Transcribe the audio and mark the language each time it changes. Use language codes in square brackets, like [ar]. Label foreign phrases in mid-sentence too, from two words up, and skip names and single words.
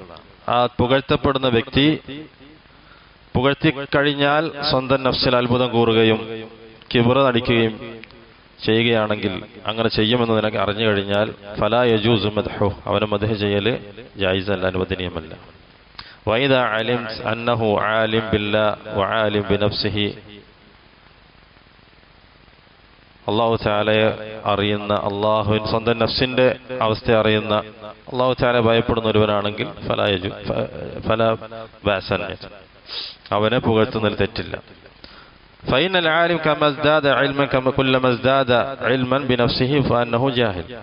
[ml] ആ പുകഴ്ത്തപ്പെടുന്ന വ്യക്തി പുകഴ്ത്തി കഴിഞ്ഞാൽ സ്വന്തം നഫ്സിൽ അത്ഭുതം കൂറുകയും കിബ്ർ നടിക്കുകയും ചെയ്യുകയാണെങ്കിൽ, അങ്ങനെ ചെയ്യുമെന്ന് നിനക്ക് അറിഞ്ഞു കഴിഞ്ഞാൽ [ar] فلا يجوز مدحه [ml] അവനെ മദ്ഹ് ചെയ്യൽ ജായിസല്ല, അനുവദനീയമല്ല. [ar] وإذا علمت أنه عالم بالله وعالم بنفسه [ml] അള്ളാഹു തആലയെ അറിയുന്ന, അള്ളാഹുവിൻ സ്വന്തം നഫ്സിന്റെ അവസ്ഥ അറിയുന്ന, അള്ളാഹു തആലയെ ഭയപ്പെടുന്ന ഒരുവനാണെങ്കിൽ [ar] فلا بأس [ml] അവനെ പുകഴ്ത്തുന്നതിൽ തെറ്റില്ല. [ar] فإن العالم كما ازداد علما كما كلما ازداد علما بنفسه فأنه جاهل.